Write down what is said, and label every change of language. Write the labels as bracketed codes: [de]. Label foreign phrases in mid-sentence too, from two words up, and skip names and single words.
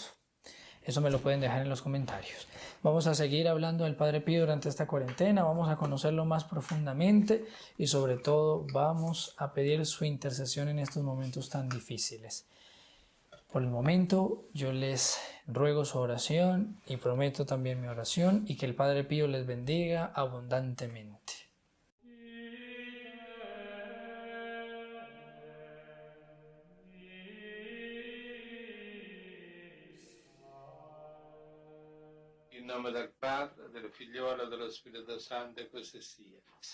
[es] Eso me lo pueden dejar en los comentarios. Vamos a seguir hablando del Padre Pío durante esta cuarentena, vamos a conocerlo más profundamente y sobre todo vamos a pedir su intercesión en estos momentos tan difíciles. Por el momento yo les ruego su oración y prometo también mi oración y que el Padre Pío les bendiga abundantemente. [it] In nome del Padre, del Figliolo e dello Spirito Santo, e così sia.